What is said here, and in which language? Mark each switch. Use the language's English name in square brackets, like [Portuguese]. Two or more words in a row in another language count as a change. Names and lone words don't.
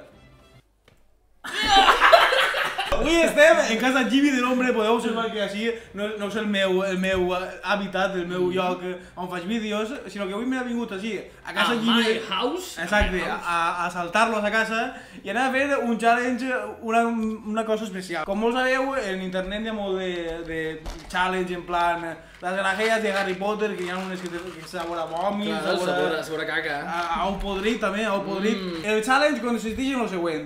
[Catalan] Avui estem en casa Jimmy de l'Ombre, podeu observar que així no és el meu hàbitat, el meu lloc on faig vídeos, sinó que avui m'he vingut així, a casa Jimmy... [English] My house? [Catalan] Exacte, a saltar-los a casa i anar a fer un challenge, una cosa especial. Com molts sabeu, en internet hi ha molt de challenge [Spanish] en plan... [Catalan] Les grajeas de Harry Potter, que hi ha unes que sabor a vòmit, sabor a caca. A un podrit també, a un podrit. El challenge consisteix en el següent.